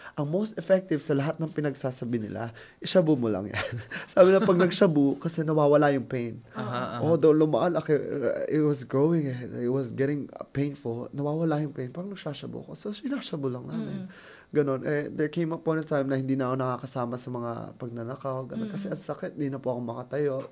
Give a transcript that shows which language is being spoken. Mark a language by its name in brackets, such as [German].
[Filipino] Ang [English] most effective [Filipino] sa lahat ng pinagsasabi nila, ishabu mo lang yan. Sabi na pag nagshabu, kasi nawawala yung pain. [English] Though lumaan, it was growing, it was getting painful, [Filipino] nawawala yung pain, parang nagsashabu ko. So, sinashabu lang namin. Ganon. [English] There came a point in time [Filipino] na hindi na ako nakakasama sa mga pagnanakaw. Ganon. Kasi ang sakit, hindi na po ako makatayo.